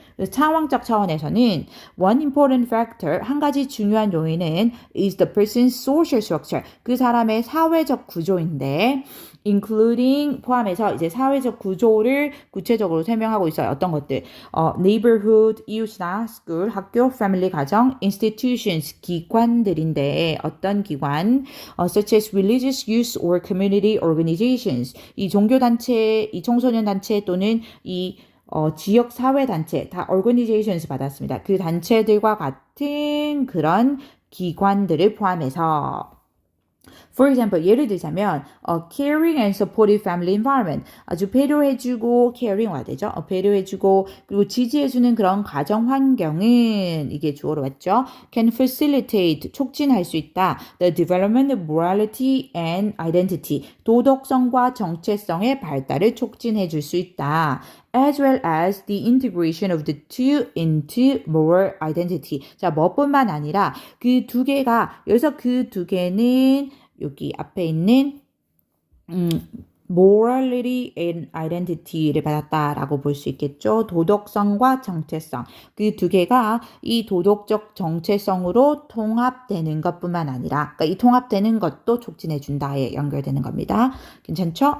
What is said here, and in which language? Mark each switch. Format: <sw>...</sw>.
<ko>상황적 차원에서는</ko> <en>one important factor,</en> <ko>한 가지 중요한 요인은</ko> <en>is the person's social structure,</en> <ko>그 사람의 사회적 구조인데 including 포함해서 이제 사회적 구조를 구체적으로 설명하고 있어요. 어떤 것들? neighborhood, 이웃이나 school, 학교, family, 가정, institutions, 기관들인데 어떤 기관?</ko> <en>such as religious youth or community organizations.</en> <ko>이 종교단체, 이 청소년 단체 또는 이 지역 사회 단체 다 organizations 받았습니다. 그 단체들과 같은 그런 기관들을 포함해서</ko> <en>For example,</en> <ko>예를 들자면</ko> <en>caring and supportive family environment</en> <ko>아주 배려해주고 caring화 되죠. 배려해주고 그리고 지지해주는 그런 가정 환경은 이게 주어로 왔죠.</ko> <en>Can facilitate</en> <ko>촉진할 수 있다.</ko> <en>The development of morality and identity</en> <ko>도덕성과 정체성의 발달을 촉진해줄 수 있다.</ko> <en>As well as the integration of the two into moral identity.</en> <ko>자, 뭐뿐만 아니라 그 두 개가 여기서 그 두 개는 여기 앞에 있는 morality and identity를 받았다라고 볼 수 있겠죠. 도덕성과 정체성. 그 두 개가 이 도덕적 정체성으로 통합되는 것뿐만 아니라 그러니까 이 통합되는 것도 촉진해준다에 연결되는 겁니다. 괜찮죠?</ko>